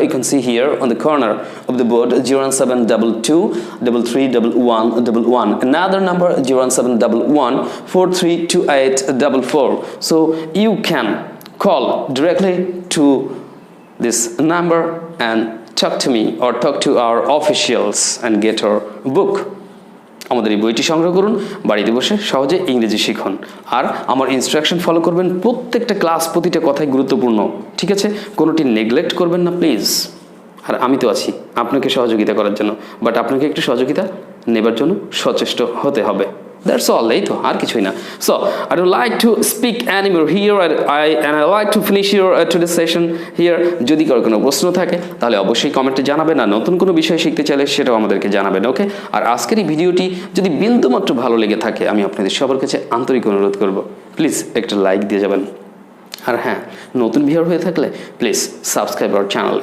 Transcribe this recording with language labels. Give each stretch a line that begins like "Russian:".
English: You can see here on the corner of the board, 0722 331111. Another number, 0711 432844. So you can call directly to this number and talk to me or talk to our officials and get our book.
Bangla: আমাদের এই বইটি সংগ্রহ করুন, বাড়িতে বসে সহজে ইংরেজি শিখুন। আর আমার ইনস্ট্রাকশন ফলো করবেন, প্রত্যেকটা ক্লাস প্রতিটা কথাই গুরুত্বপূর্ণ, ঠিক আছে? কোনোটি নেগলেক্ট করবেন না প্লিজ। আর আমি তো আছি আপনাকে সহযোগিতা করার জন্য, বাট আপনাকে একটু সহযোগিতা নেবার জন্য সচেষ্ট হতে হবে।
English: That's all,
Bangla: এই তো, আর কিছুই না।
English: So I don't like to speak anymore here, and I like to finish your today's session here.
Bangla: যদি কারো কোনো প্রশ্ন থাকে তাহলে অবশ্যই কমেন্টে জানাবেন, আর নতুন কোনো বিষয় শিখতে চাইলে সেটাও আমাদেরকে জানাবেন, ওকে? আর আজকের এই ভিডিওটি যদি বিন্দুমাত্র ভালো লেগে থাকে, আমি আপনাদের সবার কাছে আন্তরিক অনুরোধ করব, প্লিজ একটা লাইক দিয়ে যাবেন। আর হ্যাঁ, নতুন ভিউয়ার হয়ে থাকলে প্লিজ
English: Subscribe our channel.